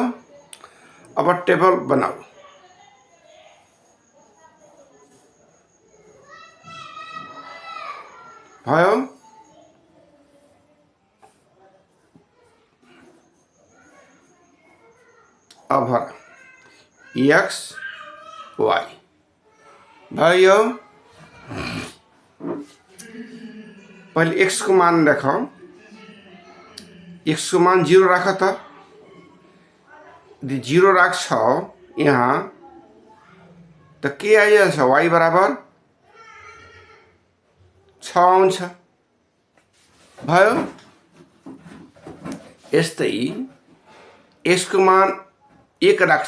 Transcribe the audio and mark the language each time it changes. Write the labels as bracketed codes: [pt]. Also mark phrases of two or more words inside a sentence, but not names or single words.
[ne] अब टेबल बनाऊ। भयो। अब हेर, x y भयो। [hi] पहले x को मान रखो। [ne] x को मान 0 राख त। यदि 0 राख्छ यहाँ त के आइहाल्छ? y बराबर 6 आउँछ। भयो। यस्तै x को मान 1 राख्छ।